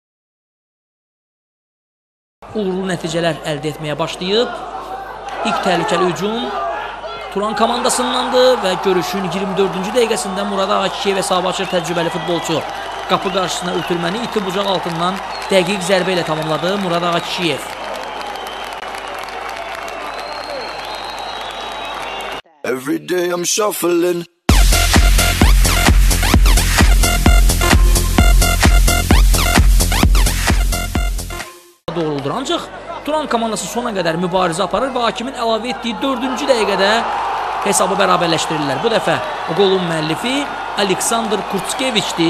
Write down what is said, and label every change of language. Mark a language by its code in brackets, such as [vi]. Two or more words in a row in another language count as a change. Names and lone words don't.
[az] Uğurlu nəticələr əldə etməyə başlayıb. İlk təhlükəli hücum Turan komandasındandır və görüşün 24-cü dəqiqəsində Murad Ağaçiyev hesabı açır təcrübəli futbolçu. Qapı qarşısına ötürməni iti bucaq altından dəqiq zərbə ilə tamamladı Murad Ağaçiyev. [en] Every day I'm shuffling. [az] Doğruldur. Ancaq Turan komandası sona qədər mübarizə aparır və hakimin əlavə etdiyi 4-cü dəqiqədə hesabı bərabərləşdirirlər. Bu dəfə qolun müəllifi Aleksandr Kurtskeviçdir.